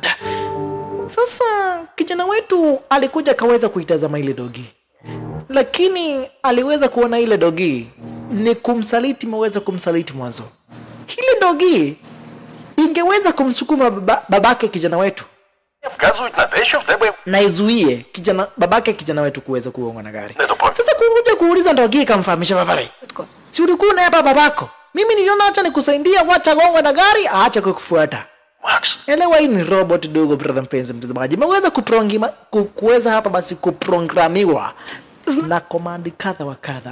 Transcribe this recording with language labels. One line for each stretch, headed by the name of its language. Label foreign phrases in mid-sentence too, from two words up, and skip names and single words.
Swahili: Sasa kijana wetu alikuja kaweza kuitazama ile dogi, lakini aliweza kuona ile dogi ni kumsaliti, meweza kumsaliti mwanzo. Ile dogi ingeweza kumsukuma babake kijana wetu
Ukrainian: Вказують на те, що в тебе
Swahili: na izuie babake kijana wetu kuweza kuongwa na gari.
Ukrainian: недопоміг.
Swahili: Sasa kuja kuuliza ndogi kamfahamisha Bavarai, si ulikuwa na hapa babako? Mimi niliona acha nikusaidia, wacha gongwa na gari, aacha kukufuata. Макс, Elewa hii ni robot dogo brother mpenzi mtazamaji. Imeweza kuweza hapa basi kuprogramiwa na command kadha wa kadha.